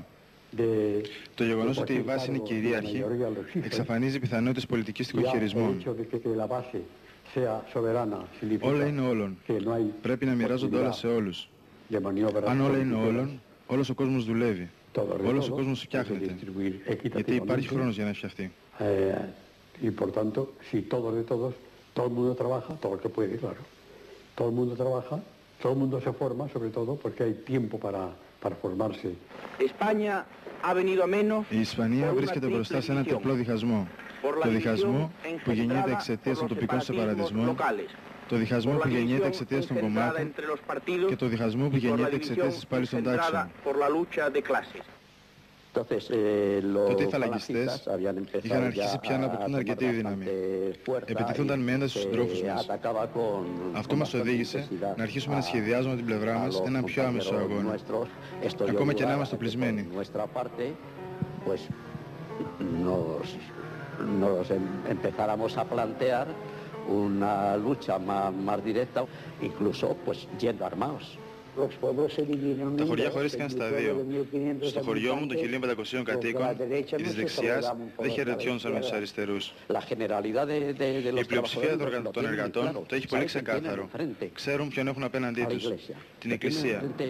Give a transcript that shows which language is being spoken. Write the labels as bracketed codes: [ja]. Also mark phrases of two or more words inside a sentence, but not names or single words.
[el] Το γεγονός ότι η βάση είναι κυρίαρχη εξαφανίζει πιθανότητες πολιτικιστικών χειρισμών. Όλα είναι όλων. Πρέπει να μοιράζονται όλα σε όλους. Αν όλα είναι όλων, όλος ο κόσμος δουλεύει. Όλος ο κόσμος φτιάχνεται. Γιατί υπάρχει χρόνος για να φτιαχτεί. [es] Y por tanto, si todos de todos, todo el mundo trabaja, todo el que puede, claro. Todo el mundo trabaja, todo el mundo se forma, sobre todo porque hay tiempo para formarse. [el] Η Ισπανία βρίσκεται μπροστά σε ένα τριπλό διχασμό. Το διχασμό που γεννιέται εξαιτίας των τοπικών σεπαρατισμών, το διχασμό που γεννιέται εξαιτίας των κομμάτων και το διχασμό που γεννιέται εξαιτίας της πάλης των τάξεων. Τότε οι φαλαγιστές είχαν αρχίσει πια να αποκτούν αρκετή δύναμη. Επιτίθονταν με ένταση στους συντρόφους μας. Αυτό μας οδήγησε να αρχίσουμε να σχεδιάζουμε την πλευρά μας έναν πιο άμεσο αγώνα, ακόμα και να είμαστε οπλισμένοι. [es] Nos empezáramos a plantear una lucha más directa, incluso pues yendo armados. [el] Τα χωριά χωρίστηκαν στα δύο. Στο χωριό μου, των 1500 κατοίκων, οι της δεξιάς δεν χαιρετιόντουσαν με τους αριστερούς. Η πλειοψηφία των εργατών το έχει πολύ ξεκάθαρο. Ξέρουν ποιον έχουν απέναντί τους. Την Εκκλησία.